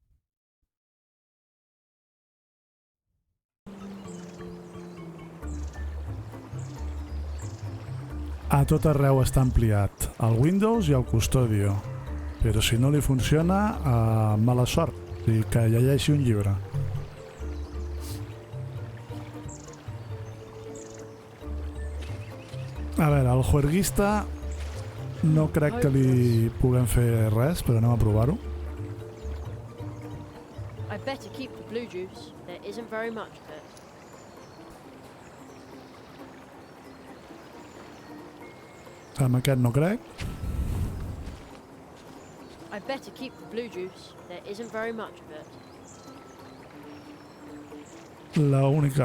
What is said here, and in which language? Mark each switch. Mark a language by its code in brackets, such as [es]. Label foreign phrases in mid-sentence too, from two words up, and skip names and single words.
[ca] A tot arreu està ampliat, el Windows i el Custodio, però si no li funciona, mala sort, o sigui que llegeixi un llibre. A veure, el juerguista no crec que li puguem fer res, però anem a provar-ho. [en] I'd better keep the blue juice. There isn't very much of it. [ca] Amb aquest no crec. [en] I'd better keep the blue juice. There isn't very much of it. [es] La única...